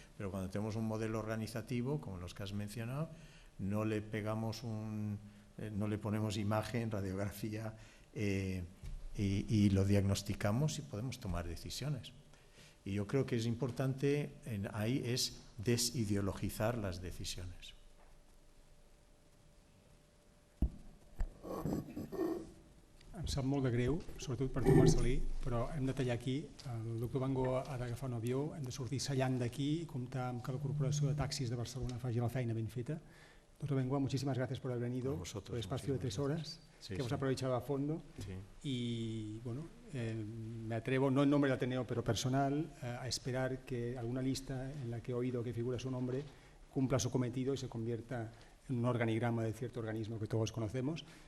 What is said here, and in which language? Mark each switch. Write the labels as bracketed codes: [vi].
[es] Pero cuando tenemos un modelo organizativo, como los que has mencionado, no le ponemos imagen, radiografía y lo diagnosticamos y podemos tomar decisiones. Y yo creo que es importante ahí es desideologizar las decisiones. [ca] Em sap molt de greu, sobretot per tu, Marcelí, però hem de tallar aquí. El doctor Bengoa ha d'agafar un avió, hem de sortir sellant d'aquí i comptar amb que la Corporació de Taxis de Barcelona faci la feina ben feta. [es] Doctor Bengoa, muchísimas gracias por haber venido, por el espacio de 3 horas, que hemos aprovechado a fondo. Y bueno, me atrevo, no en nombre del Ateneo, pero personal, a esperar que alguna lista en la que he oído que figura su nombre cumpla su cometido y se convierta en un organigrama de cierto organismo que todos conocemos.